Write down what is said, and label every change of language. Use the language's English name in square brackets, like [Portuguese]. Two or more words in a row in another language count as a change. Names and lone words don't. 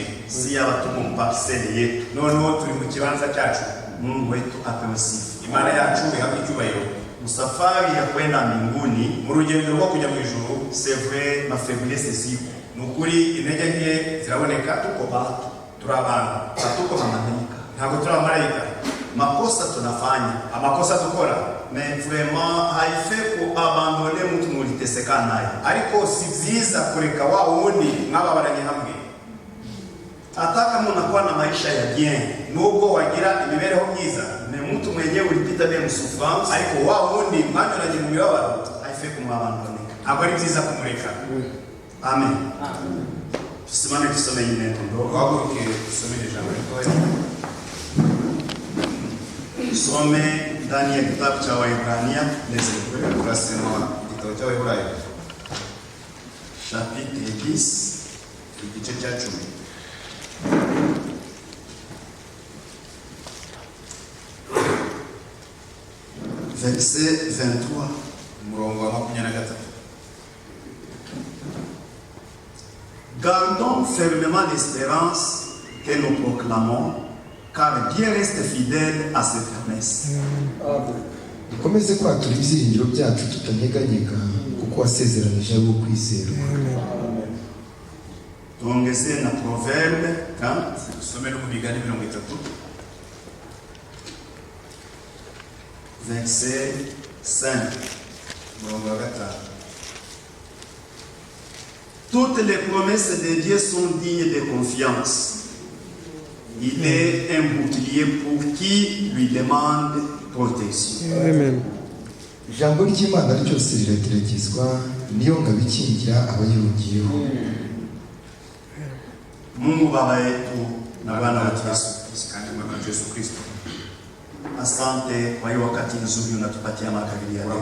[Swahili] si abatumu parcelle yetu [Kinyarwanda] noneho turi mu kibanza cyacu. [Swahili] Mungu wetu apewe sifa. [Kinyarwanda] Imana yacu ihabwe icyubahiro. [Swahili] Safari ya kwenda mbinguni [Kinyarwanda] Mu rugendo rwo kujya mu ijuru, [French] c'est vrai ma faiblesse ziko. [Kinyarwanda] nukuri intege nke ziraboneka. [Swahili] Tuko batu, [Kinyarwanda] Turi abantu, [Swahili] hatuko mamalaika. [Kinyarwanda] ntabwo turi abamarayika. [Swahili] Makosa tunafanya, [Kinyarwanda] Amakosa dukora, [French] mais vraiment [Swahili] haifai kuabandone mtu muliteseka naye. [Kinyarwanda] ariko si byiza kureka wa wundi mwababaranye hamwe. [Swahili] Hata kama unakuwa na maisha ya bien, [Kinyarwanda] Nubwo wagira imibereho myiza, [Swahili] mais mtu mwenyewe ulipita [French] bien souffrance, [Kinyarwanda] ariko wa wundi mwanyuranye mu mibabaro, [Swahili] haifai kumwabandone. [Kinyarwanda] ntabwo ari byiza kumureka. Amen. [Swahili] Tusimame tusome hii neno ndogo. [Kinyarwanda] Tuhaguruke tusome ijambo ritoya. [Swahili] Tusome ndani ya kitabu cha Waebrania [Kinyarwanda] Turasema igitabo cy'Abaheburayo [French] chapitre 10 [Kinyarwanda] igice cya 10 [French] verset 23. [Kinyarwanda] umurongo wa 23. [French] Gardons fermement l'espérance que nous proclamons, car Dieu reste fidèle à ses promesses. [Kinyarwanda] dukomeze kwatura ibyiringiro byacu tutanyeganyega kuko wasezeranije abo kwizerwa. [Swahili] Tuongeze na Proverbe 30 [Kinyarwanda] Tusome no mu Migani 30 [French] verset 5. [Kinyarwanda] umurongo wa 5. [French] Toutes les promesses de Dieu sont dignes de confiance. Il est un bouclier pour qui lui demande protection. Amen. [Kinyarwanda] ijambo ry'Imana ryose rirageragezwa, niyo ngabo ikingira abayihungiyeho. [Swahili] Mungu Baba yetu na Bwana wetu Yesu Kristo, [Kinyarwanda] kandi mwana Yesu Kristo, [Swahili] asante kwa hiyo wakati nzuri unatupatia makaribia leo.